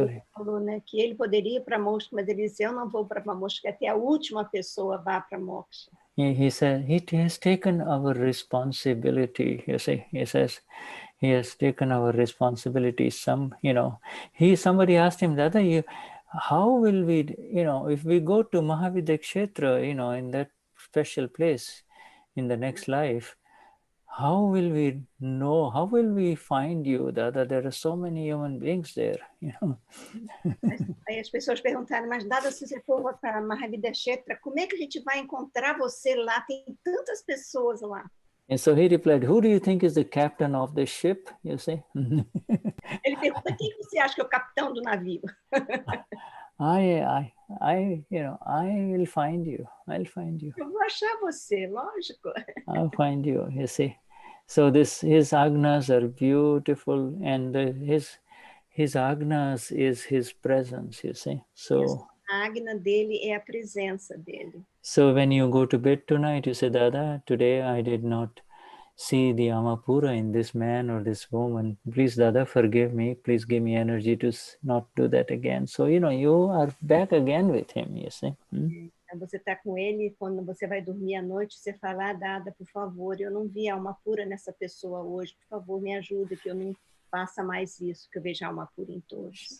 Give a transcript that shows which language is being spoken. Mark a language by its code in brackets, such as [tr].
[pt] Ele falou, né, que ele poderia ir para moksha, mas ele disse, eu não vou para moksha, que até a última pessoa vá para moksha. [en] he said he has taken our responsibility. You see, he says he has taken our responsibility. Somebody asked him, Dada, how will we, if we go to Mahavidya Kshetra, in that special place in the next life, how will we know, how will we find you, Dada? There are so many human beings there, [pt] Aí as pessoas perguntaram, mas Dada, se você for para Mahavidya Kshetra, como é que a gente vai encontrar você lá? Tem tantas pessoas lá. [en] And so he replied, who do you think is the captain of the ship, you see? [pt] Ele pergunta, quem você acha que é o capitão do navio? [en] I will find you. I'll find you. [pt] Eu vou achar você, lógico. [en] I'll find you, you see. So his agnas are beautiful, and his agnas is his presence, you see. So [pt] a agna dele é a presença dele. [en] So when you go to bed tonight, you say, Dada, today I did not see the Amapura in this man or this woman. Please, Dada, forgive me. Please give me energy to not do that again. So, you are back again with him, you see. [pt] Você está com ele, quando você vai dormir à noite, você fala, Dada, por favor, eu não vi alma pura nessa pessoa hoje. Por favor, me ajude, que eu não faça mais isso, que eu veja alma pura em todos.